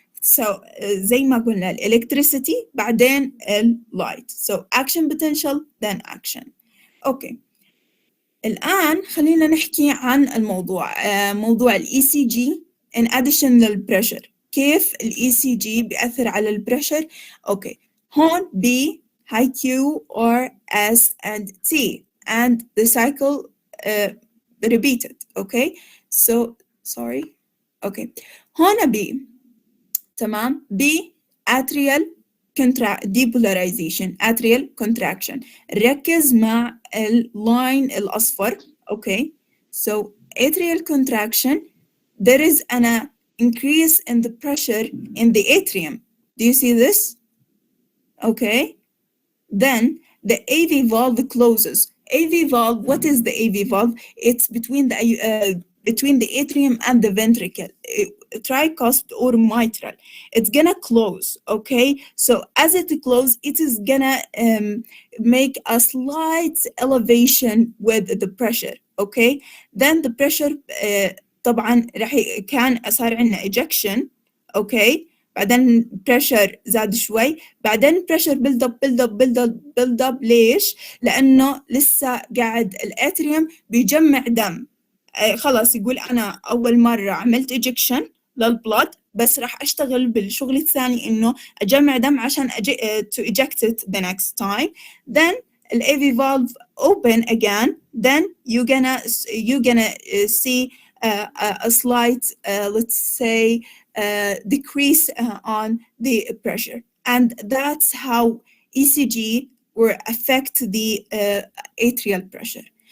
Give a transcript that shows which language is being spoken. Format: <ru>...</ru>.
<ar>So زي ما قلنا الالكتريسيتي بعدين اللايت.</ar> <en>So action potential then action. Okay.</en> <ar>الآن خلينا نحكي عن الموضوع، موضوع ال ECG</ar> <en>in addition</en> <ar>للبريشر. كيف ال ECG بيأثر على البريشر؟ أوكي، هون B</ar> <en>high Q, R, S, and T, and the cycle repeated. Okay, so sorry. Okay,</en> <ar>هنا B. تمام.</ar> <en>B atrial depolarization, atrial contraction.</en> <ar>ركز مع اللاين الأصفر.</ar> <en>Okay, so atrial contraction, there is an increase in the pressure in the atrium. Do you see this? Okay, then the AV valve closes. AV valve, what is the AV valve? It's between the atrium and the ventricle, tricuspid or mitral. It's gonna close, okay? So as it closes, it is gonna make a slight elevation with the pressure, okay? Then the pressure</en> <ar>طبعا كان صار عندنا</ar> <en>ejection, okay?</en> <ar>بعدين pressure زاد شوي، بعدين pressure</ar> <en>build up</en> <ar>ليش؟ لأنه لسه قاعد الاتريوم بيجمع دم. خلاص يقول أنا أول مرة عملت ejection للبلد، بس راح أشتغل بالشغل الثاني إنه أجمع دم عشان</ar> <en>to eject it the next time. Then the AV valve open again. Then you're gonna see a slight, let's say, decrease on the pressure, and that's how ECG will affect the atrial pressure.</en>